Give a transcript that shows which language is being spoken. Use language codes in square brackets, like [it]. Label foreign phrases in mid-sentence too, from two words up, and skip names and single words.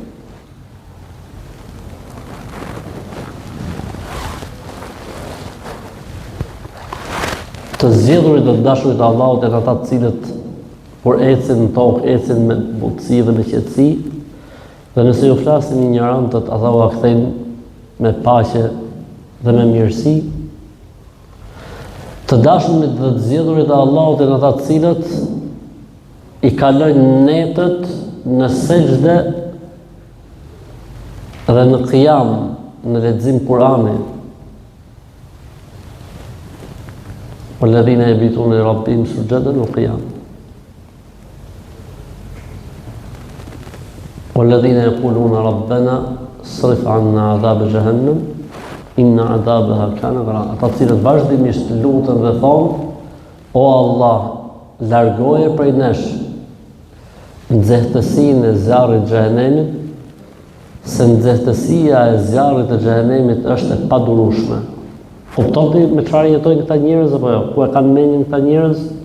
[sq] Të zgjedhurit dhe të dashurit të Allahut janë ata të cilët kur ecin në tokë, ecin me butësi dhe me qetësi, dhe nëse ju flasin ignorantët, ata u kthejnë me paqe dhe me mirësi. Të dashurit dhe të zgjedhurit të Allahut janë ata të cilët i kalojnë netët në sejdë dhe në qiyam, në lexim Kur'ani. [ar] والذين يبيتون لربهم سجدا وقياما والذين يقولون ربنا اصرف عنا عذاب جهنم إن عذابها كان غراما. [sq] Ata të cilët vazhdimisht lutën dhe thonë: O Allah, largoje prej nesh nxehtësinë e zjarrit të xhehenemit, se nxehtësia e zjarrit të xhehenemit është e padurueshme. Kuptoni me çfarë jetojnë këta njerëz apo jo? Ku e kanë mendin këta njerëz?